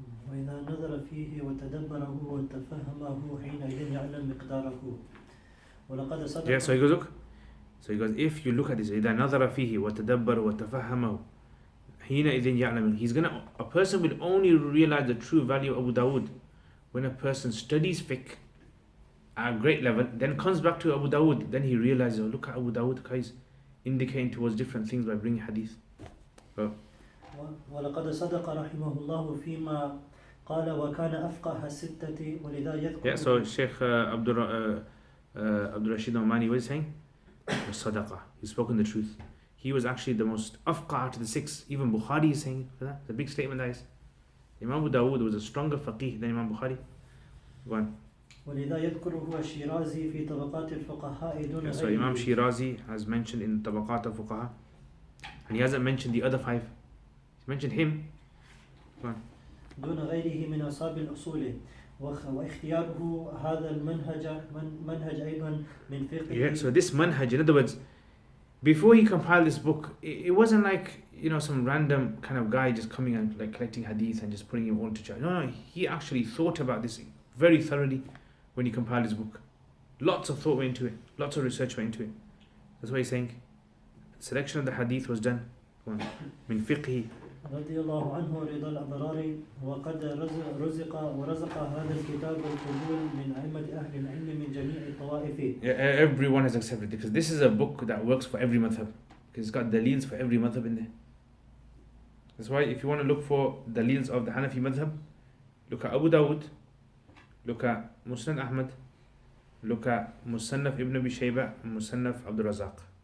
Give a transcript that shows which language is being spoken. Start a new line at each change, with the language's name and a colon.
Arabic: وإذا نظر فيه وتدبره وتفهمه حينئذ يعلم مقداره ولقد صدق.
English: Yeah, so he goes, look. So he goes, if you look at this, إذا نظر فيه وتدبر وتفهمه حينئذ يعلم. A person will only realize the true value of Abu Dawud when a person studies fiqh at a great level, then comes back to Abu Dawud, then he realizes, oh, look at Abu Dawud, guys, indicating towards different things by bringing hadith.
Arabic: ولقد صدق رحمه الله فيما قال وكان أفقه الستة ولذا يذكر.
English: Yeah, so Sheikh Abdul Rashid Omani was saying, Sadaqa, he's spoken the truth. He was actually the most afqah out of the six. Even Bukhari is saying that. It's a big statement, that is. Imam Abu Dawud was a stronger faqih than Imam Bukhari. Go on.
Arabic: ولذا يذكره الشيرازي في طبقات الفقهاء دون غيره.
English: So Imam Shirazi has mentioned in Tabaqat al-Fuqaha, and he hasn't mentioned the other five. He's mentioned him. Go on.
Arabic: دون غيره من أصحاب الأصول واختياره هذا منهج أيضا من فقه.
English: Yeah, so this manhaj, in other words, before he compiled this book, it wasn't like, some random kind of guy just coming and like collecting hadith and just putting it all to chart. No, he actually thought about this very thoroughly when he compiled his book. Lots of thought went into it, lots of research went into it. That's why he's saying selection of the hadith was done من فقه.
Arabic: رضي الله عنه رضا الأبرار وقد ورزق هذا الكتاب القبول من أئمة أهل العلم من جميع الطوائف.
English: Yeah, everyone has accepted it, because this is a book that works for every madhab, because it's got daleels for every madhab in there. That's why if you want to look for daleels of the Hanafi madhab, look at Abu Dawud, look at Musnad Ahmad, look at Musannaf Ibn Abi Shayba, and Musannaf Abdul Razak.